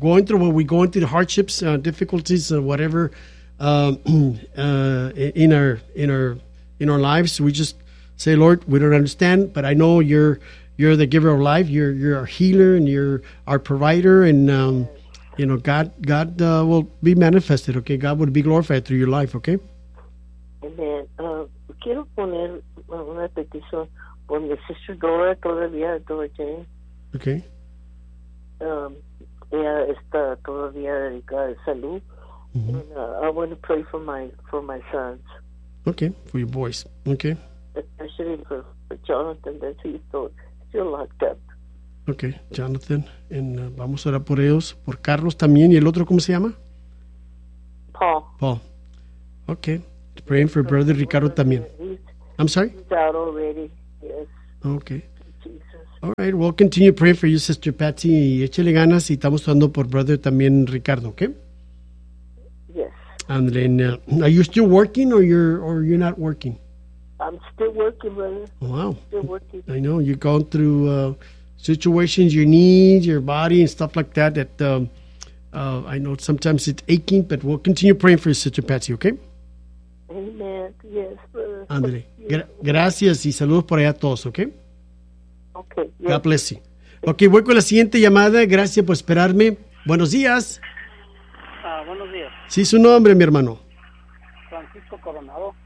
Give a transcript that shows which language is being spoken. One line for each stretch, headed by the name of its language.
English: Going through, when we go into the hardships, difficulties, or whatever, in our lives, we just say, Lord, we don't understand, but I know you're the giver of life. You're our healer and you're our provider, and you know, God will be manifested. Okay, God will be glorified through your life. Okay. Amen.
Spanish: Quiero poner una petición por mi sister Dora, todavía Dora Jane. Ok. Ella está todavía dedicada a salud. Mm-hmm.
English: I want to pray for my sons. Ok, for your boys. Ok. Especially for Jonathan, that he's still locked up.
Spanish: Ok, Jonathan. And vamos a orar por ellos, por Carlos también. ¿Y el otro cómo se llama? Paul.
English: Ok. Praying for brother Ricardo también. I'm sorry? He's out already, yes. Okay. Jesus. All right, we'll continue praying for you, Sister Patsy,
Spanish: y échale ganas, y estamos orando por brother también Ricardo,
English: okay? Yes. And then, are you still working or you're not working? I'm still working, brother. Wow. Still working. I know, you're going through situations, your knees, your body, and stuff like that, I know sometimes it's aching, but we'll continue praying for you, Sister Patsy, okay? Amen. Yes.
Spanish: Andre, gracias y saludos por allá a todos, ¿ok? Okay.
English: God bless you.
Spanish: Ok, voy con la siguiente llamada. Gracias por esperarme. Buenos días. Buenos días. Sí, su nombre, mi hermano. Francisco Coronado.